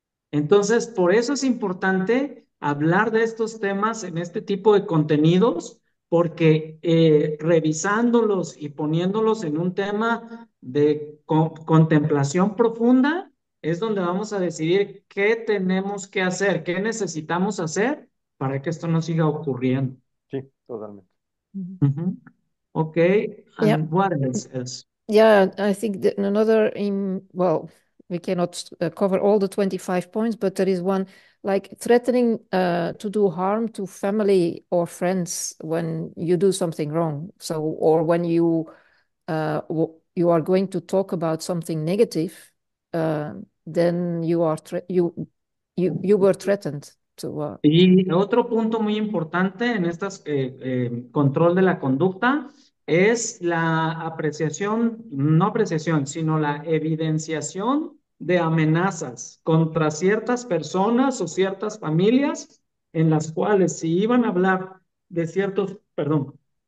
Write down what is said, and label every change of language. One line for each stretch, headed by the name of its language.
Spanish: Entonces, por eso es importante hablar de estos temas en este tipo de contenidos, porque revisándolos y poniéndolos en un tema de contemplación profunda, es donde vamos a decidir qué tenemos que hacer, qué necesitamos hacer para que esto no siga ocurriendo. Sí, totalmente. Mhm. Ujú. Okay,
English: Yeah. and what else? Yeah, I think that another well, we cannot cover all the 25 points, but there is one like threatening to do harm to family or friends when you do something wrong. So, or when you are going to talk about something negative, then you were threatened to.
Spanish: Y otro punto muy importante en estas control de la conducta es la apreciación, no apreciación, sino la evidenciación de amenazas contra ciertas personas o ciertas familias en las cuales si iban a hablar de ciertos, perdón,